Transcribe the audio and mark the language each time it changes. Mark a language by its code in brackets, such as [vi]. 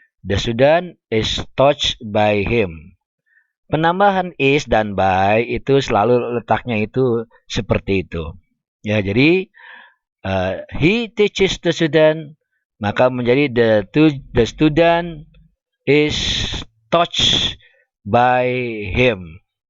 [en] The student is touched by him. [id] Penambahan is dan by itu selalu letaknya itu seperti itu. Ya, jadi [en] he teaches the student, [id] maka menjadi [en] the student is touched by him.